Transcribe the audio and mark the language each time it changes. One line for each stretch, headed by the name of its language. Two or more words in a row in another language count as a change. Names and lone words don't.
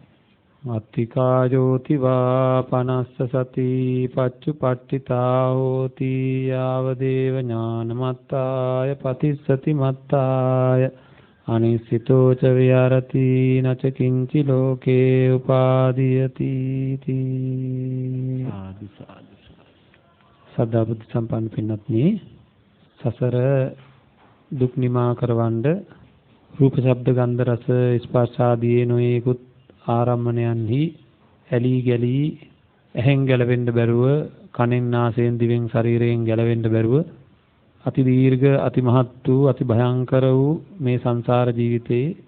Pali: අත්තිකා ජෝතිවා පනස්ස සති පච්චුපට්ඨිතා හෝති යාවදේව ඥානමත්තාය පතිස්සති මත්තාය අනිසිතෝ ච විහරති නච කිංචි ලෝකේ උපාදීයති තී. සාදු සාදු
Sinhala: සදා බුද්ධ සම්පන්න පින්වත්නි, සසර දුක් නිමා කරවන්න රූප ශබ්ද ගන්ධ රස ස්පර්ශ ආදී නොයෙකුත් ආරම්මණයන්හි ඇලී ගැලී ඇහෙන් ගැලවෙන්න බැරුව, කනෙන් නාසයෙන් දිවෙන් ශරීරයෙන් ගැලවෙන්න බැරුව අති දීර්ඝ අති මහත් වූ අති භයංකර වූ මේ සංසාර ජීවිතේ